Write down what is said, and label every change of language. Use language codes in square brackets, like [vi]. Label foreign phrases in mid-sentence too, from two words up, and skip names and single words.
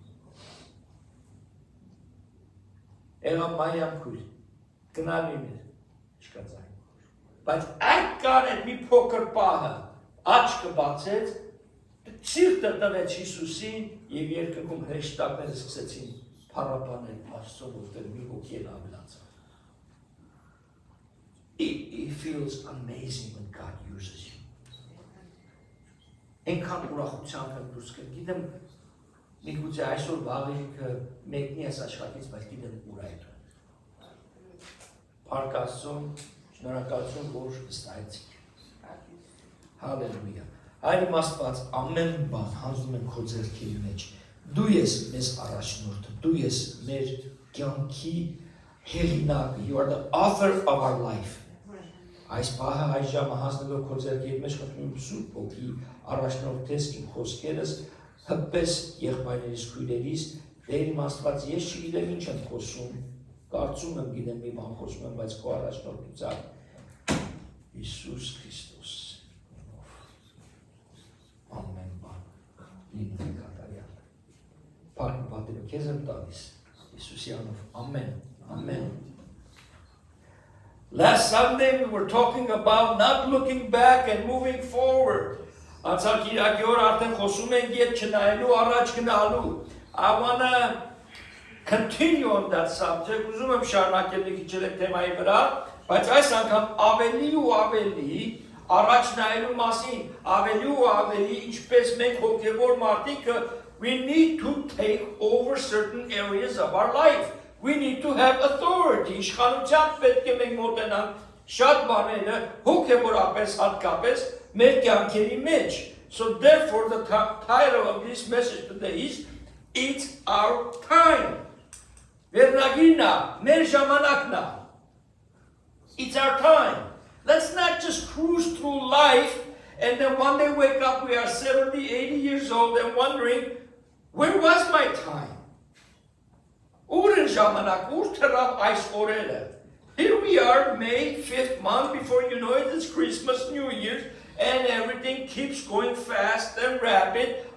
[hy] Եղավ Մարիամ քույր, գնալու էր, չկա ձայն, բայց այդ կար այդ մի փոքր պահը, աչքը բացեց, սիրտը տվեց Հիսուսին և երկնքում հրեշտակները սկսեցին փառաբանել Աստծո, որտեղ մի հոգի էլ ավելացավ։ [en] It feels amazing when God uses you. [hy] Այնքան ուրախությամբ եմ դուրս գալիս, գիտեմ, միգուցե այսօր վաղը մեկնի այս աշխատից, բայց գիտեմ ուր այդ։ Փառք Աստծուն, շնորհակալություն, որ վստահեցիք։ Հալելույա։ Այլ Աստված ամեն բան հանձնում եմ քո ձեռքերի մեջ։ Դու ես մեզ առաջնորդը, դու ես մեր կյանքի հեղինակը, [en] you are the author of our life։ [hy] Այս պահը այս ժամը հասնելով քո ձեռքերի մեջ խնդրում եմ Սուրբ Հոգի առաջնորդես իմ խոսքերս, հպես եղբայրներիս քույրերիս, Տեր իմ Աստված, ես չգիտեմ ինչ եմ խոսում, կարծում եմ գիտեմ մի բան խոսում եմ, բայց քո առաջնորդությամբ Հիսուս Քրիստոս ամեն բան լինի կատարյալ։ Փառք պատիվ քեզ եմ տալիս Հիսուսի անունով, ամեն, ամեն։ [en] Last Sunday we were talking about not looking back and moving forward. [hy] Անցած Կիրակի օր արդեն խոսում ենք ետ չնայելու առաջ գնալու։ [en] I want to continue on that subject. [hy] Ուզում եմ շարունակել մի քիչ այդ թեմայի վրա, բայց այս անգամ ավելի ու ավելի առաջ նայելու մասին, ավելի ու ավելի ինչպես մենք հոգևոր մարդիկ [en] we need to take over certain areas of our life. We need to have authority. [hy] Իշխանությամբ պետք է մենք մոտենանք շատ բաները հոգևորապես հատկապես մեր կյանքերի մեջ. [en] So therefore the title of this message today is It's Our Time. [hy] Վերնագիրն է, մեր ժամանակն է. [en] It's our time. Let's not just cruise through life and then one day wake up we are 70, 80 years old and wondering where was my time? Here we are, May 5th month, before you know it, it's Christmas, New Year's, and everything keeps going fast and rapid.